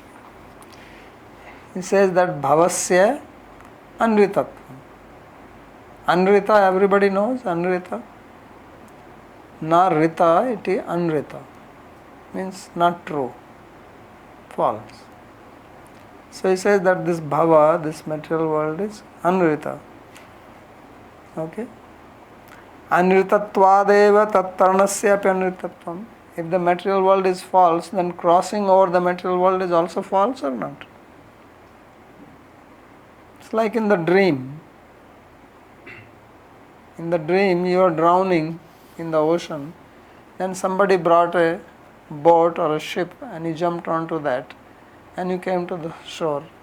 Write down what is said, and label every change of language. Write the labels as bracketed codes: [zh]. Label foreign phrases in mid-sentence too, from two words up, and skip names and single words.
[en] He says that [sa] Bhavasya Anritatvam. [en] Anrita, everybody knows Anrita. [sa] Na Rita, [en] it is Anrita. Means not true, false. So he says that this Bhava, this material world is Anrita. Okay? [sa] Anritattvadeva tattarnasya anritatvam. [en] If the material world is false, then crossing over the material world is also false or not? It's like in the dream. In the dream, you are drowning in the ocean, then somebody brought a boat or a ship and you jumped onto that and you came to the shore.